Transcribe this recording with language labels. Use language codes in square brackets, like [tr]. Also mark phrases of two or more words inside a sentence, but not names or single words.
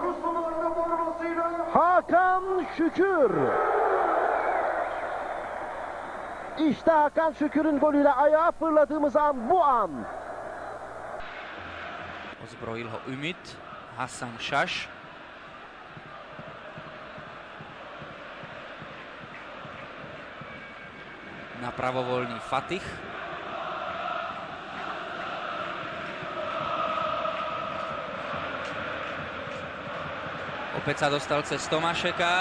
[tr] Hakan Şükür. İşte Hakan Şükür'ün golüyle ayağa fırladığımız an bu an. [sk] Ozbrojil ho Ümit, Hasan Şaş. Napravo voľný Fatih. Opäť sa dostal cez Tomášeka.